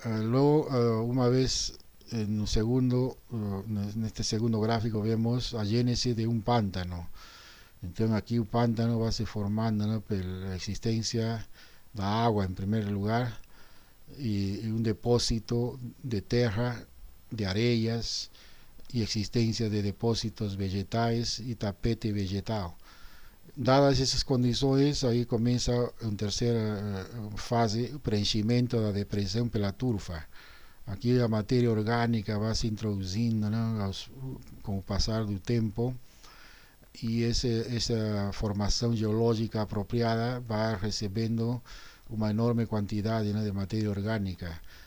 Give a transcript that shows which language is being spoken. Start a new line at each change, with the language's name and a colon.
Spanish: Luego,
Portuguese: uma vez neste segundo gráfico vemos a gênese de um pântano. Então aqui o pântano vai se formando, né, pela existência da água em primeiro lugar e um depósito de terra
Spanish: de áreas y existencia de depósitos vegetales y tapete vegetal. Dadas esas
Portuguese: condições, aí começa uma terceira fase, o preenchimento da depressão pela turfa. Aqui a matéria orgânica vai se introduzindo, né, com o passar do tempo, e essa formação geológica apropriada vai recebendo uma enorme quantidade, né, de matéria orgânica.